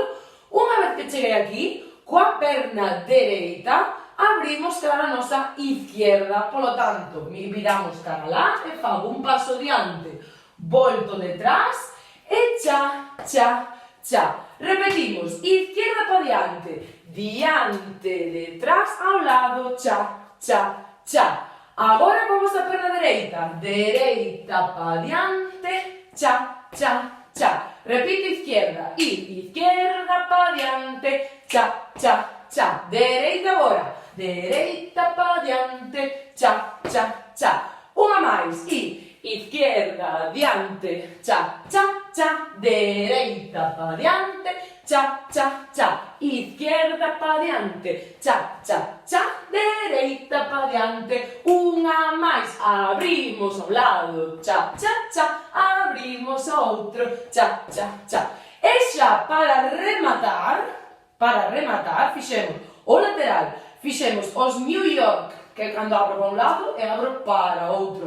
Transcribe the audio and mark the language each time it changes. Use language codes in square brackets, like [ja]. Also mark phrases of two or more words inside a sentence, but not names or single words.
[gl] Unha vez que cheguei aquí, coa perna dereita, abrimos cara a nosa izquierda, polo tanto, viramos cara lá e fago un paso diante, volto detrás e cha, cha, cha. Repetimos, izquierda pa diante, diante, detrás, ao lado, cha, cha, cha. Agora vamos a perna dereita, dereita pa diante, cha, cha, cha. Repito izquierda, izquierda pa diante, cha, cha, cha. Dereita agora, dereita pa diante, cha, cha, cha. Unha máis, izquierda, diante, cha, cha, cha. Dereita pa diante, cha, cha, cha. Izquierda pa diante, cha, cha, cha. Dereita pa diante, unha máis. Abrimos ao lado, cha, cha, cha. Abrimos ao outro, cha, cha, cha. E xa para rematar, fixemos o lateral, fixemos os New York, que é cando abro para un lado e abro para outro.